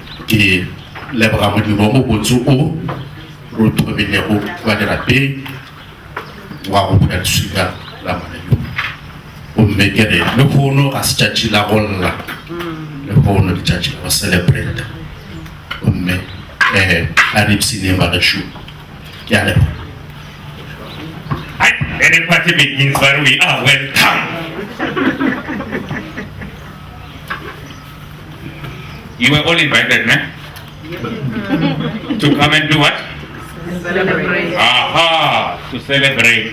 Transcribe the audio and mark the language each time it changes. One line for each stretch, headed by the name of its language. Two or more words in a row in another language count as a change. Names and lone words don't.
Northern Sotho: ke leboga modimo o botse o ro tobilego ba dirapeng wa go bula leswika la mananeo gomme ke re le kgono ga se tšatši la go lla le kgono ke tšatši la go celebrate gomme a re ipsene bagešo ke a leboga.
English: Then the party begins where we are welcome. You were all invited, man? To come and do what? Celebrate. Aha! To celebrate.